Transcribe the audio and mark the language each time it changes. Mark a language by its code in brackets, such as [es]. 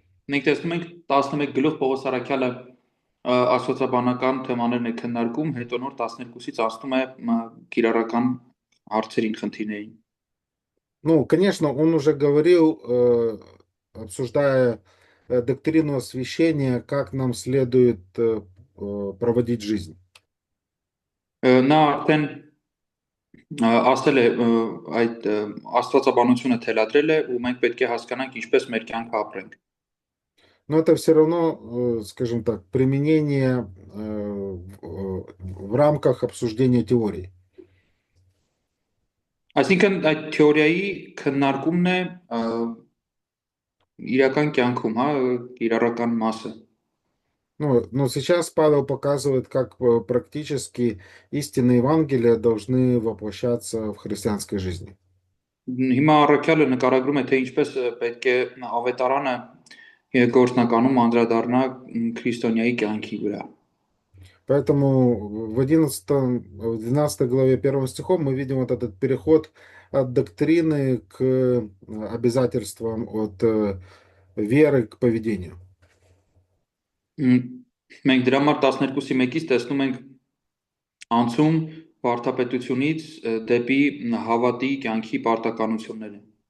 [hy] Մենք տեսնում ենք 11 գլուխ Պողոս առաքյալը աստվածաբանական թեմաներն է քննարկում, հետո նոր 12-ից ասում է կիրառական հարցերին, խնդիրներին։ [ru] Ну, конечно, он уже говорил, обсуждая доктрину освящения, как нам следует проводить жизнь. [hy] Նա արդեն ասել է այդ աստվածաբանությունը թելադրել է ու մենք պետք է հասկանանք ինչպես մեր կյանքը ապրենք։ [ru] Но это все равно, скажем так, применение в рамках обсуждения теории. [hy] Այսինքն այդ թեորիայի քննարկումն է իրական կյանքում, հա, կիրառական մասը։ [ru] Ну, но сейчас Павел показывает, как практически истины Евангелия должны воплощаться в христианской жизни. [hy] Հիմա առաքյալը նկարագրում է, թե ինչպես պետք է ավետարանը գործնականում անդրադառնա քրիստոնյայի կյանքի վրա։ [ru] Поэтому в 12 главе 1 стихом мы видим вот этот переход от доктрины к обязательствам, от веры к поведению. [hy] Մենք դրա համար 12-ի 1-ից տեսնում ենք անցում վարդապետությունից դեպի հավատի կյանքի պարտականությունները։